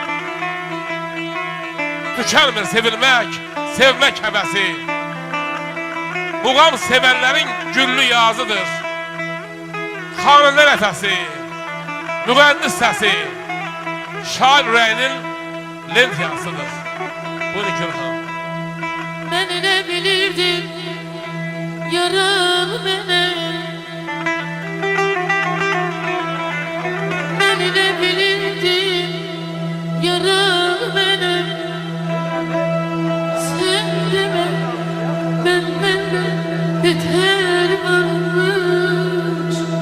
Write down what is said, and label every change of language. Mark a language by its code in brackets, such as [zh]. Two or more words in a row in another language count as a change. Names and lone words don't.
[az] Tükənmir sevilmək, sevmək həvəsi. Muğam sevənlərin güllü yazıdır. Xanəndə nəfəsi, müğəndis səsi, şair ürəyinin lent yansıdır. Buyurun Kürxan. [tr] Ben ne bilirdim yaralı beni. Ben ne bilirdim yaralı beni. Sen deme ben benden beter varmış.